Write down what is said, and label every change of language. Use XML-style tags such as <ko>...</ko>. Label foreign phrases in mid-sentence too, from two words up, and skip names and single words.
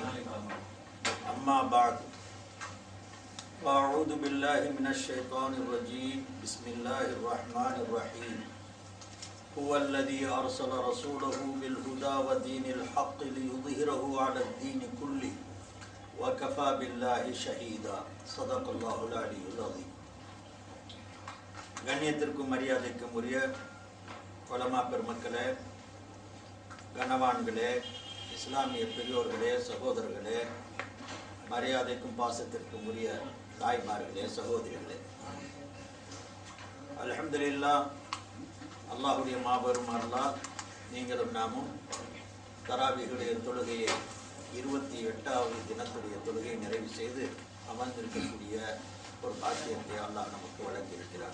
<ar>أما بعد، أعوذ بالله من الشيطان الرجيم. بسم الله الرحمن الرحيم. هو الذي أرسل رسوله بالهدى ودين الحق ليظهره على الدين كله وكفى بالله شهيدا. صدق الله العلي العظيم.</ar> <ta>கண்ணியத்திற்கும் மரியாதைக்கும் உரிய உலமா பெருமக்களே, கனவான்களே, இஸ்லாமிய பெரியோர்களே, சகோதரர்களே, மரியாதைக்கும் பாசத்திற்கும் உரிய தாய்மார்களே, சகோதரிகளே, அல்ஹம்துலில்லாஹ், அல்லாஹுடைய மாபெரும் அருளால் நீங்களும் நாமும் தராவீஹுடைய தொழுகையை 28வது தினத்துடைய தொழுகையை நிறைவு செய்து அமர்ந்திருக்கக்கூடிய ஒரு பாக்கியத்தை அல்லாஹ் நமக்கு வழங்கியிருக்கிறார்.</ta>